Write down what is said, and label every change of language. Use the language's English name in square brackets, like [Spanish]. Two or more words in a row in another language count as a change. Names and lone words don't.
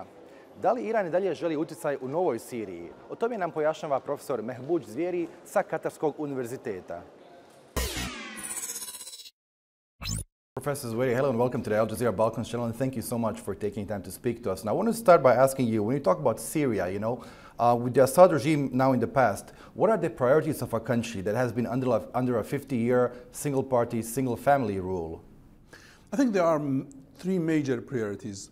[Bosnian] Da li Iran i dalje želi utjecaj u novoj Siriji? O tome nam pojašnjava profesor Mehbuđ Zvijeri sa Katarskog univerziteta. [English] Professor Zvijeri, hello and welcome to the Al Jazeera Balkans channel, and thank you so much for taking time to speak to us. Now, I want to start by asking you, when you talk about Syria, you know, with the Assad regime now in the past, what are the priorities of a country that has been under a 50-year single-party, single-family rule? I think there are three major priorities.